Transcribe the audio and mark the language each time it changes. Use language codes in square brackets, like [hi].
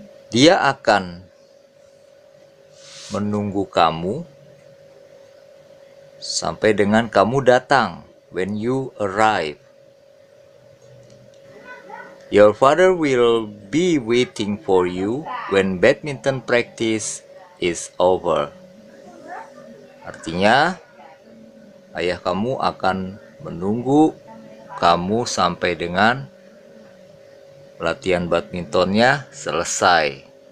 [id] Dia akan menunggu kamu sampai dengan kamu datang, [en] when you arrive. Your father will be waiting for you when badminton practice is over. [id] Artinya, ayah kamu akan menunggu kamu sampai dengan latihan badmintonnya selesai.